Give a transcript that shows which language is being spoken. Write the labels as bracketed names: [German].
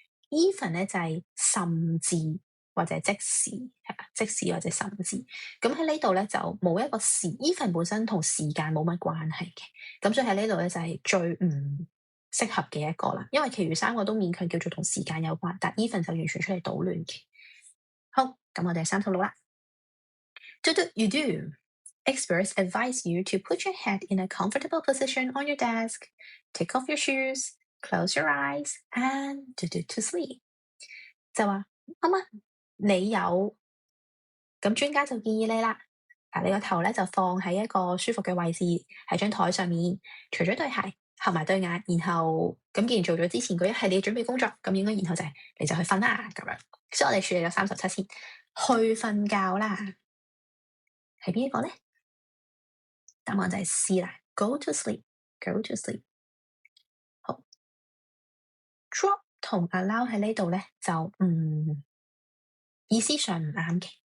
[Cantonese] Even 咧就係甚至或者即使即使或者甚至。咁喺呢度咧就冇一個時 even 本身同時間冇乜關係嘅，咁所以喺呢度咧就係最唔適合嘅一個啦，因為其餘3個都勉強叫做同時間有關，但 even 就完全出嚟搗亂嘅。好，咁我哋36啦。 [English] You do. Experts advise you to put your head in a comfortable position on your desk, take off your shoes, close your eyes, and to sleep. [Cantonese] 就話你有，咁專家就建議你啦。你個頭咧就放喺一個舒服嘅位置，喺張台上面，除咗對鞋，合埋對眼，然後咁既然做咗之前嗰一系列準備工作，咁應該然後就係你就去瞓啦咁樣。所以我哋處理咗37先，去瞓覺啦。係邊一個咧？答案就係 C 啦 ， [English] Go to sleep，Go to sleep。 [Cantonese] 好 ，drop 同 allow 喺呢度咧就意思上唔啱嘅。